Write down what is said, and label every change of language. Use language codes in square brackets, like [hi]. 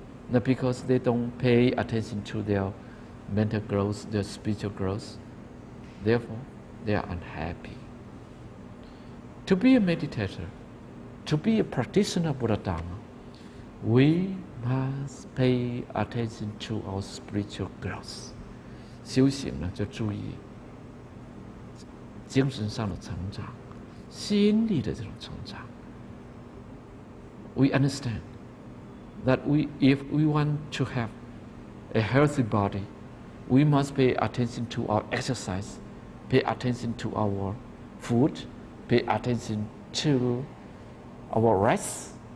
[en] Not because they don't pay attention to their mental growth, their spiritual growth, therefore they are unhappy. To be a meditator, to be a practitioner of Buddha Dharma, we must pay attention to our spiritual growth. [zh] 修行呢，就注意精神上的成长，心理的这种成长。 [en] We understand that if we want to have a healthy body, we must pay attention to our exercise, pay attention to our food, pay attention to our rest.